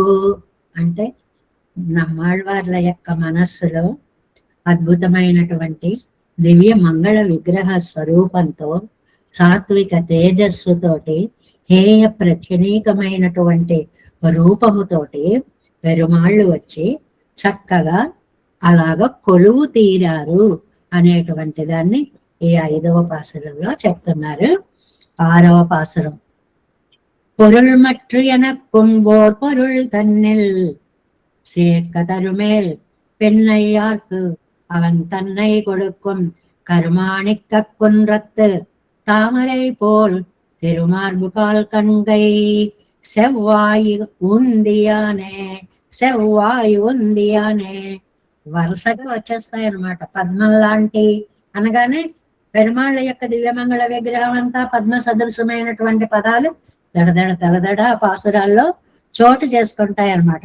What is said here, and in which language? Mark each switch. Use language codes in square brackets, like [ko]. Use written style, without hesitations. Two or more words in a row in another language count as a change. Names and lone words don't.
[te] అంటే నమ్మాళ్ళవార్ల యొక్క మనస్సులో అద్భుతమైనటువంటి దివ్య మంగళ విగ్రహ స్వరూపంతో, సాత్విక తేజస్సుతోటి, హేయ ప్రచనీకమైనటువంటి రూపముతోటి పెరుమాళ్ళు వచ్చి చక్కగా అలాగ కొలువు తీరారు అనేటువంటి దాన్ని ఈ 5వ పాసురంలో చెప్తున్నారు. 6వ పాసురం. [ta] பொருள் மற்று எனக்கும் ஓர் பொருள் தன்னில் சேர்க்க தருமேல் பெண்ணையார்க்கு அவன் தன்னை கொடுக்கும் கருமாணிக்க குன்றத்து தாமரை போல் திருமார்புகால் கண்கை செவ்வாய் [te] ఉందియానే వరుసగా వచ్చేస్తాయి అన్నమాట. పద్మం లాంటి అనగానే పెరుమాళ్ళ యొక్క దివ్యమంగళ విగ్రహం అంతా పద్మ సదృశమైనటువంటి పదాలు దడదడ దడదడ పాసురాల్లో చోటు చేసుకుంటాయి అన్నమాట.